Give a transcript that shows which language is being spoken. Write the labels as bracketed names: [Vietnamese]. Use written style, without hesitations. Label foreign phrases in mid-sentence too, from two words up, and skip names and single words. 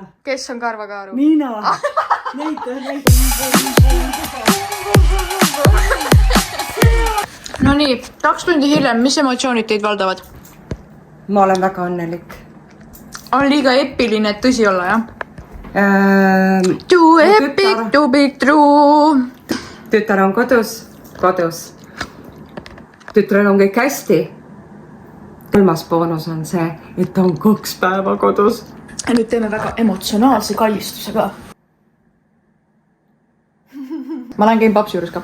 [Estonian] Kes on Karva Kaaru? Mina! Näita. No nii, 2 tundi hiljem, mis emotsioonid teid valdavad? Ma olen väga õnnelik. On liiga epiline, et tõsi olla, jah? [English] Too epic to be true. [Estonian] Tütar on kodus. Tütrel on kõik hästi. 3. boonus on see, et ta on 2 päeva kodus. Ja nüüd teeme väga emotsionaalse kallistuse ka. Ma lähen käin papsi juures ka.